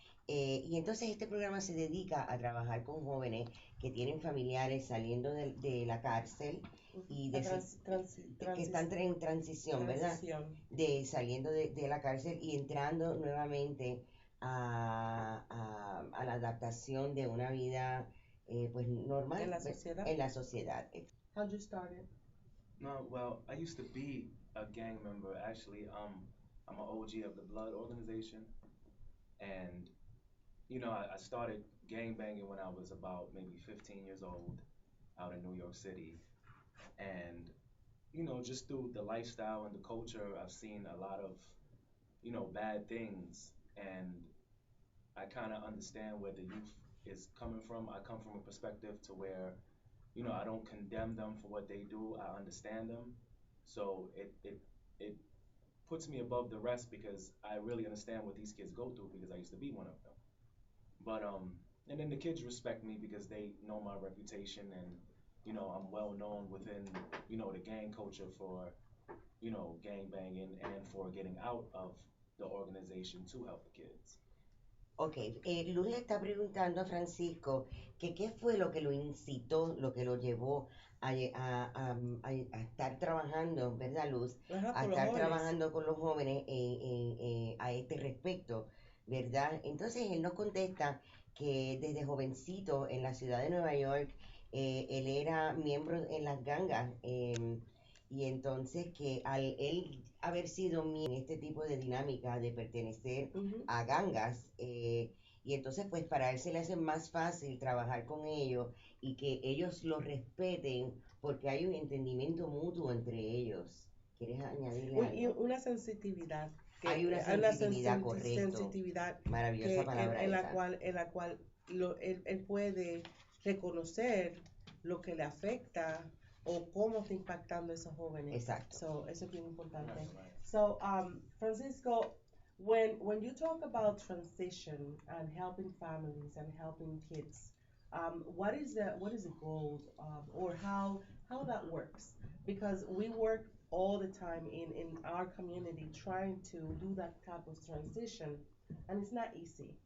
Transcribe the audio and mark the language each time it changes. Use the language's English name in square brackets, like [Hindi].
[Spanish] Y entonces este programa se dedica a trabajar con jóvenes que tienen familiares saliendo de la cárcel y que están en transición, ¿verdad? De saliendo de la cárcel y entrando nuevamente a la adaptación de una vida pues normal en la sociedad. [English] How'd you start it? No, well, I used to be a gang member. Actually, I'm an OG of the Blood organization, and I started gang banging when I was about maybe 15 years old out in New York City, and just through the lifestyle and the culture, I've seen a lot of bad things, and I kind of understand where the youth is coming from. I come from a perspective to where I don't condemn them for what they do. I understand them, so it puts me above the rest because I really understand what these kids go through because I used to be one of them. But and then the kids respect me because they know my reputation, and I'm well known within the gang culture for gang banging and for getting out of the organization to help the kids. [Spanish] Ok, Luz le está preguntando a Francisco que qué fue lo que lo incitó, lo que lo llevó a estar trabajando, ¿verdad, Luz? A estar trabajando con los jóvenes a este respecto, ¿verdad? Entonces él nos contesta que desde jovencito en la ciudad de Nueva York, él era miembro en las gangas, y entonces que al él haber sido en este tipo de dinámica de pertenecer a gangas, y entonces pues para él se le hace más fácil trabajar con ellos y que ellos lo respeten porque hay un entendimiento mutuo entre ellos. ¿Quieres añadirle algo? Una sensitividad. Hay una sensitividad, correcto. Sensitividad maravillosa palabra en la cual él puede reconocer lo que le afecta o cómo está impactando a esos jóvenes. Exacto. So, eso es bien importante. [English] So, Francisco, when you talk about transition and helping families and helping kids, what is the goal or how that works? Because we work all the time in our community trying to do that type of transition, and it's not easy.